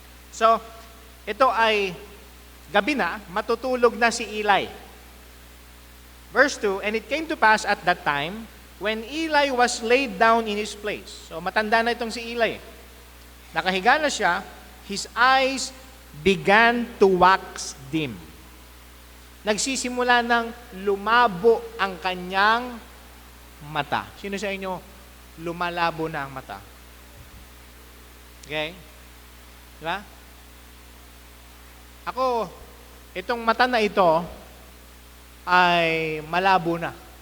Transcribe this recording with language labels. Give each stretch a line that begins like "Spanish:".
Filipino: So, ito ay gabi na, matutulog na si Eli.
English: Verse 2, and it came to pass at that time, when Eli was laid down in his place.
Filipino: So, matanda na itong si Eli. Nakahiga na siya,
English: his eyes began to wax dim.
Filipino: Nagsisimula ng lumabo ang kanyang mata. Sino sa inyo lumalabo na ang mata? Okay? Diba? Ako, itong mata na ito ay malabo na.